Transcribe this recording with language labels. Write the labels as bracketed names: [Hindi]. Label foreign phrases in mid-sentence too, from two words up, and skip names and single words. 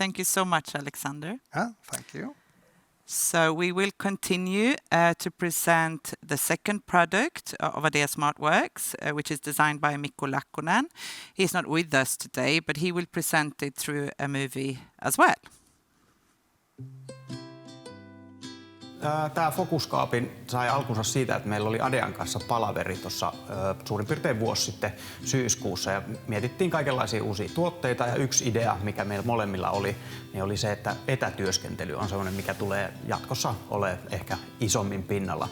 [English] Thank you so much, Alexander. Thank you. So we will continue to present the second product of Adea Smartworks, which is designed by Mikko Lakkonen. He's not with us today, but he will present it through a movie as well. [Finnish] Tämä Focus-kaapin sai alkunsa siitä, että meillä oli Adean kanssa palaveri tuossa suurin piirtein vuosi sitten syyskuussa ja mietittiin kaikenlaisia uusia tuotteita ja yksi idea, mikä meillä molemmilla oli, niin oli se, että etätyöskentely on sellainen, mikä tulee jatkossa olemaan ehkä isommin pinnalla.